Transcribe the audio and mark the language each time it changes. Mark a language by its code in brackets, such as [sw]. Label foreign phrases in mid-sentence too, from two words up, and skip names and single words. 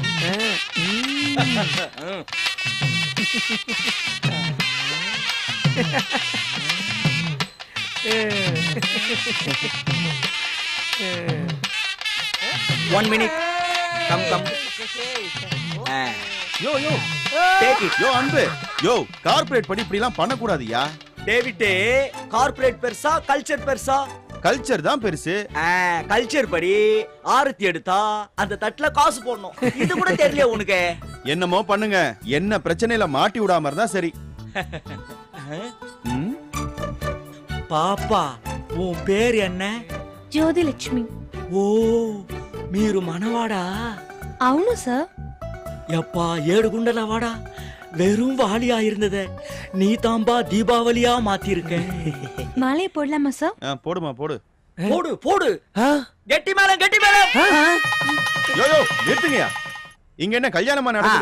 [en] 1 minute. Come. யோ Take it. [ta] யோ அன்பு, யோ கார்ப்பரேட் படி இப்படி எல்லாம் பண்ண கூடாதுயா. டேவிட், கார்ப்பரேட் பெருசா கல்ச்சர் பெருசா? கல்ச்சர் தான் பெருசு. கல்ச்சர் படி ஆரத்தி எடுத்தா அந்த தட்டுல காசு போடணும். இது கூட தெரியல உனக்கு? என்னமோ பண்ணுங்க, என்ன பிரச்சனையில மாட்டி விடாம இருந்தா சரி. பாப்பா, உன் பேர் என்ன? [te] జ్యోతిలక్ష్మి. ఓ, మీరు మనవాడా? అవును సార్. [ta] எப்பா, 7 குண்டல வாடா, வெறும் வாலியா இருந்ததே நீ தாம்பா தீபாவளியா மாத்திருக்க. மாலை போடலாமா சார்? போடுமா போடு. போடு. கெட்டி மேளம். யோ நிறுத்துங்கயா. இங்க என்ன கல்யாணமா நடக்குது?